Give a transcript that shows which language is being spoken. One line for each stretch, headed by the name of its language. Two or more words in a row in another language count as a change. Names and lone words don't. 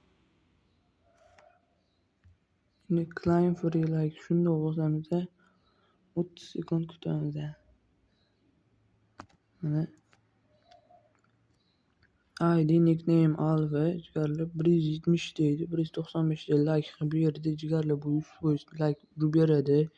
Uzbek: Endi
English: Claim free like
Uzbek: shundoq bosamiz, 30 sekund kutamiz. Mana
English: ID nickname
Uzbek: Alva jigarlar 170 deydi, 195 ta like qilib berdi jigarlar. Bu 100% like urib beradi.